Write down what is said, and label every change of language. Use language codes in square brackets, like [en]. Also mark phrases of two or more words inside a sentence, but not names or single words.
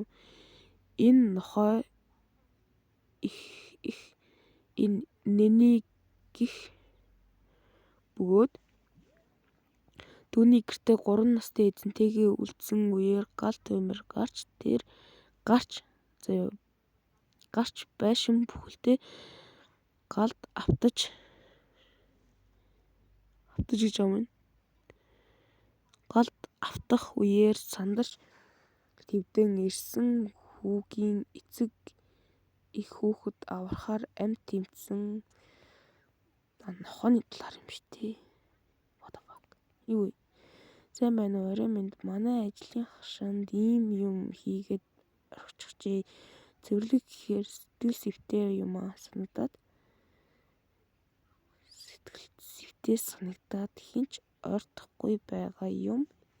[mn] Энэ нохой их энэ нэний гих бөгөөд түүний гэртээ 3 настай эзэнтэйгээ үлдсэн үеэр гал туймар гарч байшин бүхэлдээ галд автаж гэж юм. Галд автах үеэр сандарч твдэн ирсэн хүүгийн эцэг их хүүхэд аврахаар амьд тэмцсэн. Нохооны талаар юм шүү дээ. [en] What the fuck? [mn] Юу вэ? Сайн байна уу? Орой минь манай ажлын хашаанд ийм юм хийгээд орчихжээ. Цэвэрлэг гэхээр сэтгэл сэвтэй юм санагдаад хинч ойртохгүй байгаа юм.